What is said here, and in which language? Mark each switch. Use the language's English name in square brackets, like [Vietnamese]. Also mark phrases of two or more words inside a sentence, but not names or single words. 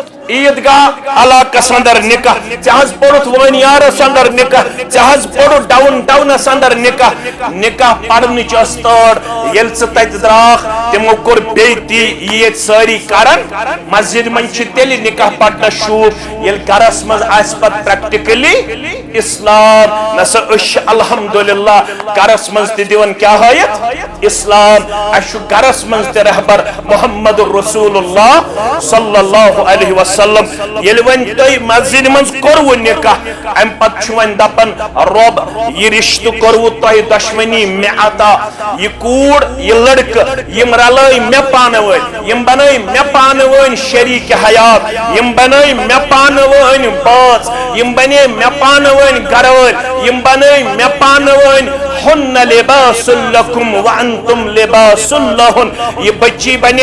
[Kashmiri] عیدگاہ علاقس اندر نکاح ژےٚ حظ پوٚرُتھ وٲنیارس اندر نکاح ژےٚ حظ پوٚرُتھ ڈاوُن ٹاونس اندر نکاح پرنٕچ ٲس تٲر ییٚلہِ ژٕ تتہِ درٛاکھ تمو کوٚر بیٚیہِ تی یہِ ییٚتہِ سٲری کران مسجد منٛز چھِ تیٚلہِ نکاح پڑنس شوٗب ییٚلہِ گرس منٛز آسہِ پتہٕ پریکٹِکلی اسلام نسا أسۍ چھِ الحمدللہ گرس منٛز تہِ دِوان کیٛاہ ہٲیِتھ اسلام اسہِ چھُ گرس منٛز تہِ رہبر [Arabic] محمد رسول اللہ صلی اللہ علیہ وسلم [Kashmiri] ییٚلہِ وۄنۍ تۄہہِ مسجد منٛز کوٚروٕ نکاح امہِ پتہٕ چھُ وۄنۍ دپان رۄب یہِ رشتہٕ کوٚروٕ تۄہہِ دۄشوٕنی مےٚ عطا یہِ کوٗر یہِ لڑکہٕ یم رلٲے مےٚ پانہٕ ؤنۍ یم بنٲے مےٚ پانہٕ ؤنۍ شریٖک حیات یم بنٲے مےٚ پانہٕ ؤنۍ بٲژ یم بنے مےٚ پانہٕ ؤنۍ گرٕوٲلۍ یم بنٲے مےٚ پانہٕ ؤنۍ [Arabic] ہن لباس لکم وانتم لباس لہن [Kashmiri] یہ بچی بنے